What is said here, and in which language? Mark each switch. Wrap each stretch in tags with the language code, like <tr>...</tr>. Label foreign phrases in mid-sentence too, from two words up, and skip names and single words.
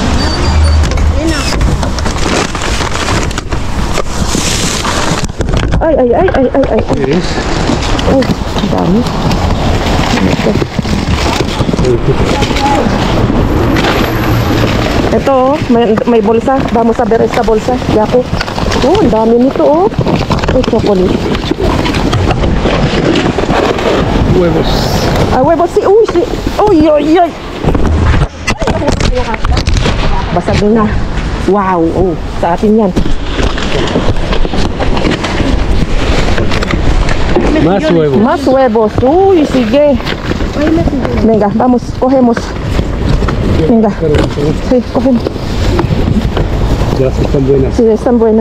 <tl>Ay. Ay, dami. Ito, may bolsa.</tl> <es>Vamos a ver esta bolsa.</es> <tl>Yako. Oh, ang dami nito, oh. Ay, chocolate.</tl> <es>Huevos.</es> <tl>Ay, huevos. Uy, Uy. Basag na. Wow. Oh, sa atin yan.</tl> <es>Más huevos. Más huevos. Uy, sige. Venga, vamos, cogemos. Venga. Sí, cogemos. Ya están buenas. Sí, están buenas.</es>